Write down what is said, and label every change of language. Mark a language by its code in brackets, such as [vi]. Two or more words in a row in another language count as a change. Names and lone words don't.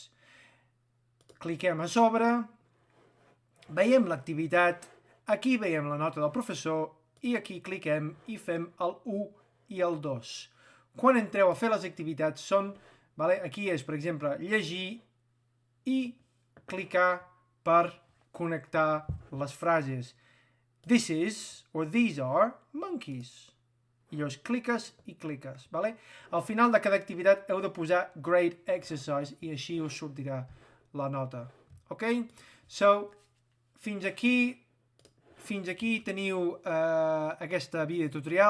[ca] Cliquem a sobre, veiem l'activitat, aquí veiem la nota del professor i aquí cliquem i fem el 1 i el 2. Quan entreu a fer les activitats són, aquí és, per exemple, llegir i clicar per connectar les frases. [en] This is, or these are, monkeys. [ca] I llavors cliques i cliques. Al final de cada activitat heu de posar [en] Great Exercise [ca] i així us sortirà la nota. Ok? So, fins aquí teniu aquesta videotutorial.